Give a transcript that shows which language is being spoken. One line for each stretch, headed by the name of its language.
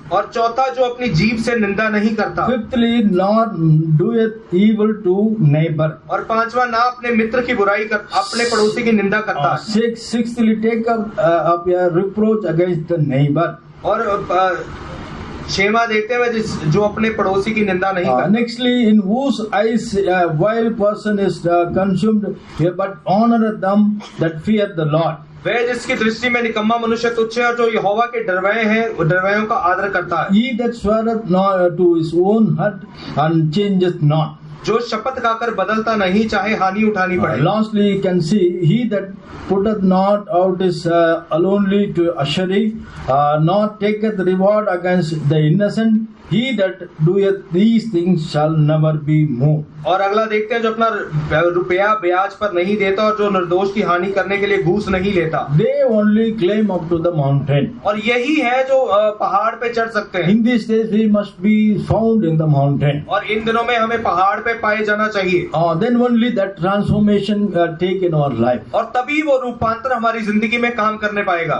Hindi: और चौथा जो अपनी जीभ से निंदा नहीं करता।
English: Fifthly, not doeth evil to neighbor.
Hindi: और पांचवा ना अपने मित्र की बुराई कर, अपने पड़ोसी की निंदा करता है।
English: Sixthly, take up a reproach against the neighbor.
Hindi: और छेमा देखते हैं जो अपने पड़ोसी की निंदा नहीं करता।
English: Nextly, in whose eyes a vile person is consumed, but honoreth them that fear the Lord.
Hindi: वह जिसकी दृष्टि में निकम्मा मनुष्य तुच्छ है और जो यहोवा के डरवैये हैं, डरवैयों का आदर करता है।
English: He that sweareth not to his own hurt and changeth not.
Hindi: जो शपथ खाकर बदलता नहीं, चाहे हानि उठानी पड़े।
English: Lastly, you can see he that putteth not out his alonely to usury, nor taketh reward against the innocent. He that doeth these things shall never be moved.
Hindi: और अगला देखते हैं जो अपना रुपया ब्याज पर नहीं देता और जो निर्दोष की हानि करने के लिए घूस नहीं लेता।
English: They only climb up to the mountain.
Hindi: और यही है जो पहाड़ पे चढ़ सकते हैं।
English: In these days we must be found in the mountain.
Hindi: और इन दिनों में हमें पहाड़ पे पाए जाना चाहिए।
English: Then only that transformation take in our life.
Hindi: और तभी वो रूपांतर हमारी जिंदगी में काम करने पाएगा।